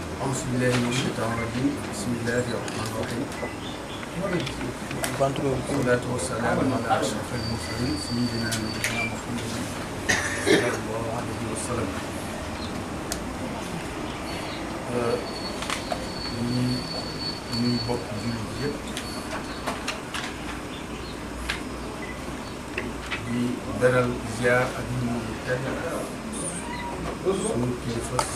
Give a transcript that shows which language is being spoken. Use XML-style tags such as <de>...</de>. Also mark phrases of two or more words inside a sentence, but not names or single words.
<ar>أعوذ بالله من الشيطان الرجيم بسم الله الرحمن الرحيم والصلاة والسلام على أشرف المرسلين سيدنا نبينا محمد صلى الله عليه وسلم.</ar> <wo>ñuy bokk jullit yëpp di beral ziar ak ñu tedd suñu kilifa</wo>